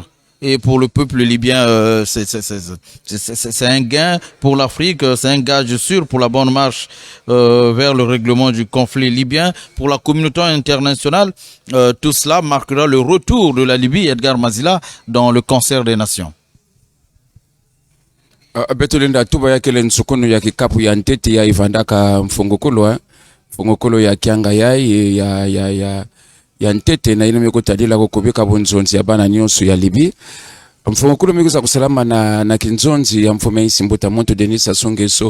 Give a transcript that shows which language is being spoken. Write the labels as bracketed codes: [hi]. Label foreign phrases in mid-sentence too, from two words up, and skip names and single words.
[fr] Et pour le peuple libyen, c'est un gain pour l'Afrique, c'est un gage sûr pour la bonne marche vers le règlement du conflit libyen. Pour la communauté internationale, tout cela marquera le retour de la Libye, Edgar Mazila, dans le concert des nations. [kg] Betulenda tuba yake le nsukono ya kikapu ya ntete ya ivandaka mfungokolo ya kianga ya ntete na ino meko tadila ko kubika bonzonzi ya bana nyonso ya Libye. Mfungokolo meko za kusalama na kinzonzi ya mfume isi mbuta monto Denis Sassou Nguesso.